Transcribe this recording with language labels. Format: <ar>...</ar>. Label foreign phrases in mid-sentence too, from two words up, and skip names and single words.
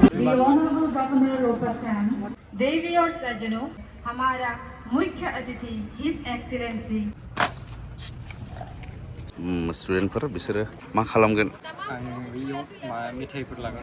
<en>honourable governor of Assam</en> <hi>देवी और सज्जनों, हमारा मुख्य अतिथि</hi> <en>his excellency</en> <brx>स्टुडेन्टफोर बिसोरो मा खालामगोन? आं बेयाव मेथाइफोर लागोन</brx>